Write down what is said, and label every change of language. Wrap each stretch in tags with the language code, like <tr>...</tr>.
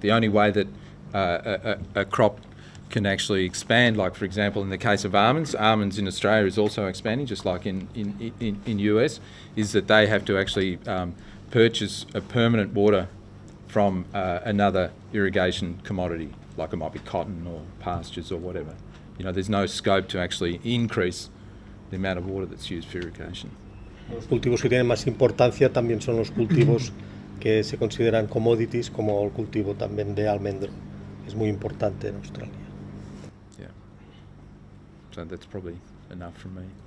<en>The only way that a crop can actually expand, like for example in the case of almonds in Australia is also expanding, just like in US, is that they have to actually purchase a permanent water from another irrigation commodity, like it might be cotton or pastures or whatever. You know, there's no scope to actually increase the amount of water that's used for irrigation.</en> <es>Los cultivos que tienen más importancia también son los cultivos que se consideran commodities, como el cultivo también de almendro. Es muy importante en Australia.</es> <en>Yeah. So that's probably enough from me.</en>